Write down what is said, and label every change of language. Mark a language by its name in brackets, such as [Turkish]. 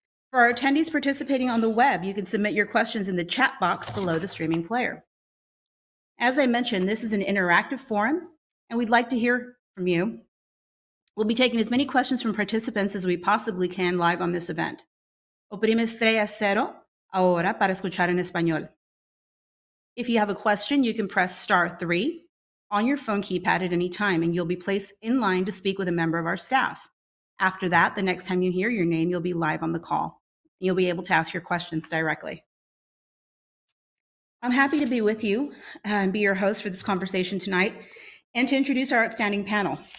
[English] For our attendees participating on the web, you can submit your questions in the chat box below the streaming player. As I mentioned, this is an interactive forum, and we'd like to hear from you. We'll be taking as many questions from participants as we possibly can live on this event. [Spanish] Oprime estrella cero ahora para escuchar en español. [English] If you have a question, you can press *3 on your phone keypad at any time, and you'll be placed in line to speak with a member of our staff. After that, the next time you hear your name, you'll be live on the call. You'll be able to ask your questions directly. I'm happy to be with you and be your host for this conversation tonight and to introduce our outstanding panel.